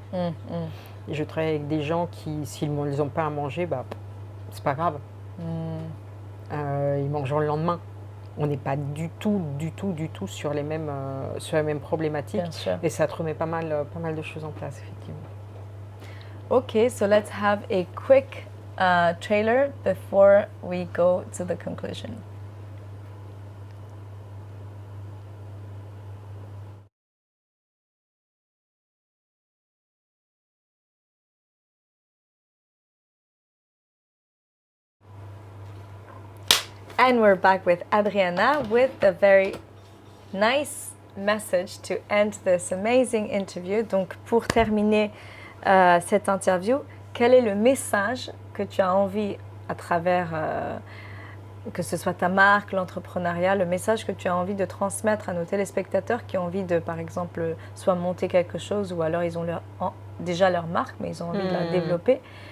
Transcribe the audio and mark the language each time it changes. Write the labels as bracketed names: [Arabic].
[French] Et je travaille avec des gens qui, s'ils ne les ont pas à manger, bah, c'est pas grave. Ils mangeront le lendemain. On n'est pas du tout sur les mêmes problématiques. Et ça te remet pas mal de choses en place, effectivement. [English] Okay, so let's have a quick trailer before we go to the conclusion. And we're back with Adriana with a very nice message to end this amazing interview. [French] Donc, pour terminer cette interview, quel est le message que tu as envie, à travers, que ce soit ta marque, l'entrepreneuriat, le message que tu as envie de transmettre à nos téléspectateurs qui ont envie de, par exemple, soit monter quelque chose ou alors ils ont déjà leur marque, mais ils ont envie de la développer.